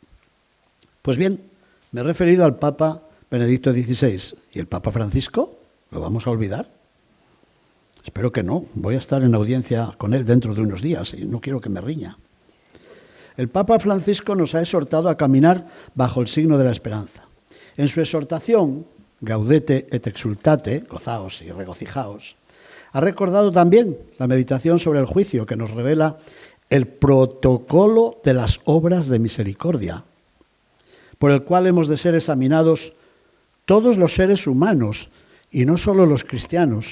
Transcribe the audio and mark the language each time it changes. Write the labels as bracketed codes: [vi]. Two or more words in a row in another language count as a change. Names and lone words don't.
[es] Pues bien, me he referido al Papa Benedicto XVI. ¿Y el Papa Francisco? ¿Lo vamos a olvidar? Espero que no. Voy a estar en audiencia con él dentro de unos días y no quiero que me riña. El Papa Francisco nos ha exhortado a caminar bajo el signo de la esperanza. En su exhortación, [la] Gaudete et exultate, [es] gozaos y regocijaos, ha recordado también la meditación sobre el juicio que nos revela el protocolo de las obras de misericordia, por el cual hemos de ser examinados todos los seres humanos y no solo los cristianos.